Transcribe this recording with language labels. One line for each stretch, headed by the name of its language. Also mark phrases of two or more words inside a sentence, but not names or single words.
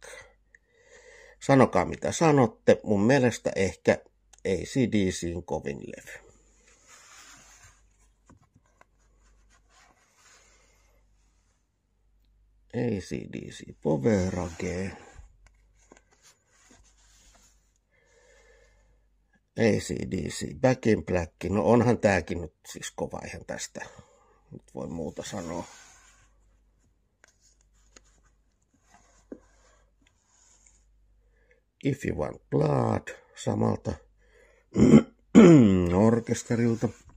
Finnish: Sanokaa mitä sanotte, mun mielestä ehkä AC/DC:n kovin levy. AC/DC Poverage. AC/DC Back in Black. No onhan tääkin nyt siis kova, eihän tästä nyt voi muuta sanoa. If You Want Blood samalta orkesterilta.